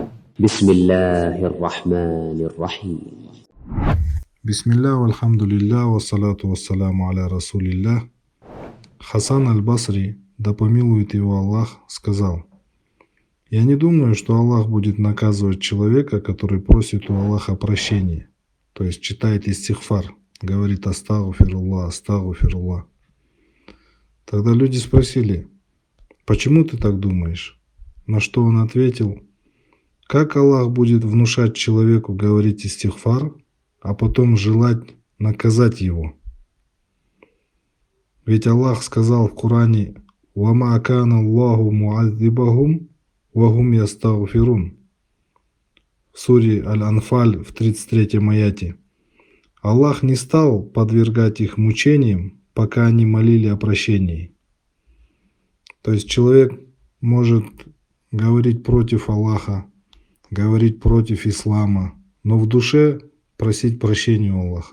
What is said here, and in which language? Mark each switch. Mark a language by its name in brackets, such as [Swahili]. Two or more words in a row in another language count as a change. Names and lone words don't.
[Arabic] بسم الله الرحمن الرحيم. بسم الله، والحمد لله، والصلاة والسلام على رسول الله. [Russian] Хасан аль-Басри, да помилует его Аллах, сказал: «Я не думаю, что Аллах будет наказывать человека, который просит у Аллаха прощения, то есть читает истигфар, говорит [Arabic] أستغفر الله، أستغفر الله». [Russian] Тогда люди спросили: «Почему ты так думаешь?» На что он ответил: «Как Аллах будет внушать человеку говорить истигфар, а потом желать наказать его? Ведь Аллах сказал в Коране: [Arabic] «وما كان الله معذبهم وهم يستغفرون» [Russian] в суре Аль-Анфаль в 33-м аяте. Аллах не стал подвергать их мучениям, пока они молили о прощении. То есть человек может говорить против Аллаха, говорить против ислама, но в душе просить прощения у Аллаха.